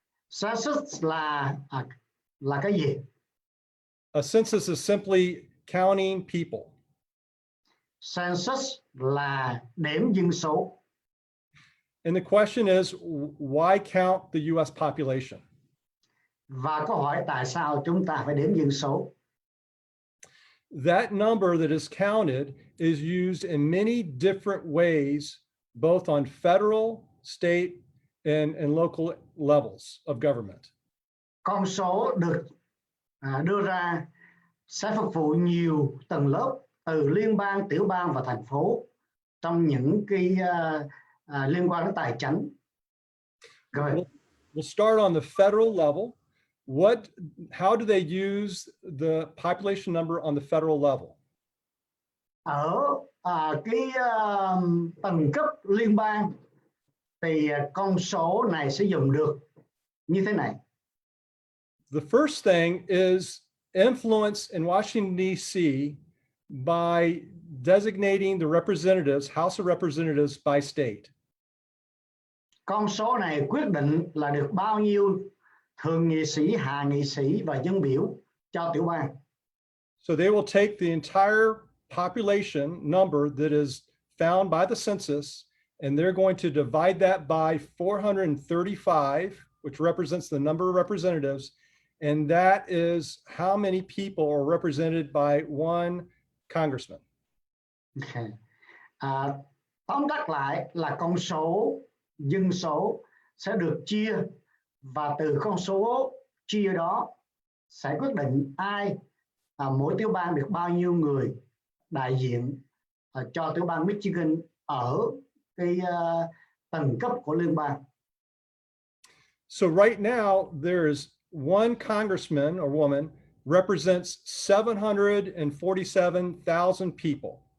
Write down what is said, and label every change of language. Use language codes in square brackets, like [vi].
[vi] Census là cái gì? [en] A census is simply counting people. [vi] Census là đếm dân số. [en] And the question is, why count the US population? [vi] Và câu hỏi tại sao chúng ta phải đếm dân số? [en] That number that is counted is used in many different ways, both on federal, state, and local levels of government. [vi] con số được đưa ra sẽ phục vụ nhiều tầng lớp từ liên bang, tiểu bang và thành phố trong những cái liên quan đến tài chính. [en] We'll start on the federal level. How do they use the population number on the federal level? [vi] Ở cái tầng cấp liên bang thì con số này sử dụng được như thế này. [en] The first thing is influence in Washington, D.C. by designating the representatives, House of Representatives by state. [vi] Con số này quyết định là được bao nhiêu thượng nghị sĩ, hạ nghị sĩ và dân biểu cho tiểu bang. [en] So they will take the entire population number that is found by the census, and they're going to divide that by 435, which represents the number of representatives. And that is how many people are represented by one congressman. Okay. [vi] Tóm tắt lại là con số dân số sẽ được chia, và từ con số chia đó sẽ quyết định mỗi tiểu bang được bao nhiêu người đại diện cho tiểu bang Michigan ở cái tầng cấp của liên bang. [en] So right now there's one congressman or woman represents 747,000 people.